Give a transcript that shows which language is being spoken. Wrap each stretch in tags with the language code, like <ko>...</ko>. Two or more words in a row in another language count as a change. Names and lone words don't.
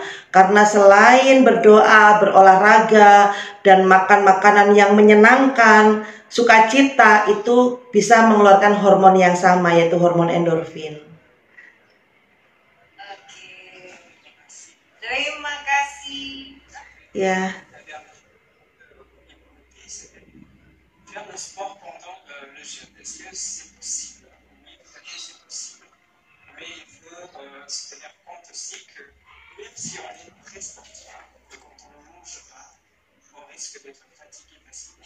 <id>Karena selain berdoa, berolahraga, dan makan makanan yang menyenangkan, sukacita itu bisa mengeluarkan hormon yang sama, yaitu hormon endorfin. Oke, terima kasih. Ya.</id> <fr>Faire le sport pendant le jeûne, est-ce que c'est possible? Oui, peut-être que c'est possible. Mais il faut se tenir compte aussi que même si on est très sportif, quand on ne mange pas, on risque d'être fatigué facilement.</fr>